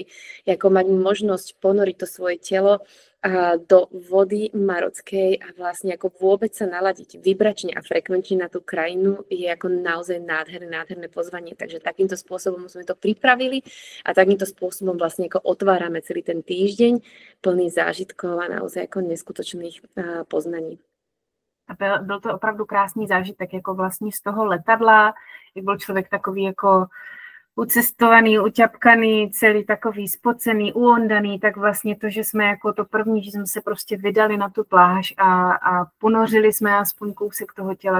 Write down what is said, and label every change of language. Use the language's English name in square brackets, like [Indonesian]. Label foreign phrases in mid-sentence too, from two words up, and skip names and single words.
[Slovak] Ako mať možnosť ponoriť to svoje telo do vody marockej a vlastne ako vôbec sa naladiť vibračne a frekvenčne na tú krajinu je ako naozaj nádherné pozvanie. Takže takýmto spôsobom sme to pripravili a takýmto spôsobom vlastne ako otvárame celý ten týždeň plný zážitkov a naozaj ako neskutočných poznaní. [Czech] A byl to opravdu krásný zážitek, jako vlastně z toho letadla, jak byl člověk takový jako ucestovaný, uťapkaný, celý takový spocený, uondaný, tak vlastně to, že jsme jako to první, že jsme se prostě vydali na tu pláž a ponořili jsme aspoň kousek toho těla.